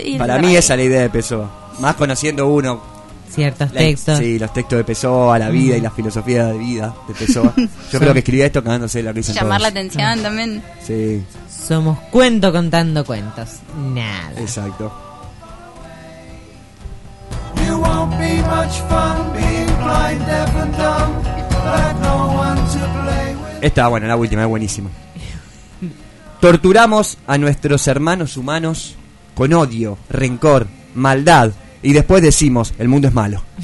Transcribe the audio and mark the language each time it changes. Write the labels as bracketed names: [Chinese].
[Spanish] Y para mí esa es la idea de Pesó. Más conociendo uno. Ciertos textos. Sí, los textos de Pesó, a la vida y la filosofía de vida de Pesó. Yo creo que escribía esto cagándose de la risa. Llamar la atención también. Sí. Somos cuento contando cuentos. Nada. Exacto. [English] You won't be much fun being blind, deaf and dumb, but no one to play with. [Spanish] Esta, bueno, la última, es buenísima. Torturamos a nuestros hermanos humanos con odio, rencor, maldad, y después decimos, el mundo es malo.